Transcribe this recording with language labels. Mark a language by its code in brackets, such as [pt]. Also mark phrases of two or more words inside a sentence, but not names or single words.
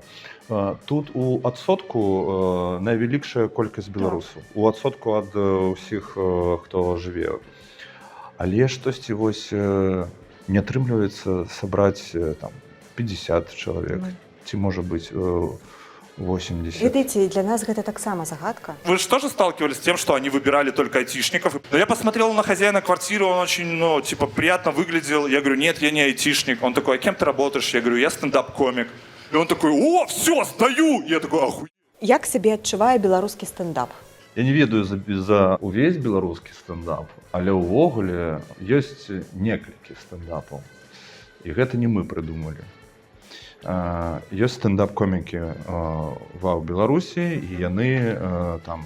[be] Тут у адсотку найвялікшая колькасць беларусаў. У адсотку ад усіх, хто жыве. Але штосьці вось не атрымліваецца сабраць там 50 чалавек. Ці можа быць 80. Ведаеце, для нас гэта таксама загадка. [ru] Вы же тоже сталкивались с тем, что они выбирали только айтишников? Но я посмотрел на хозяина квартиры, он очень, приятно выглядел. Я говорю, нет, я не айтишник. Он такой, а кем ты работаешь? Я говорю, я стендап-комик. И он такой, о, все, сдаю! Я такой, охуеть. [be] Як сябе адчувае беларускі стендап? Я не ведаю за увесь беларускі стендап, але ўвогуле ёсць некалькі стендапаў. І гэта не мы прыдумалі. Ёсць стендап-комікі ва Беларусі, і яны там...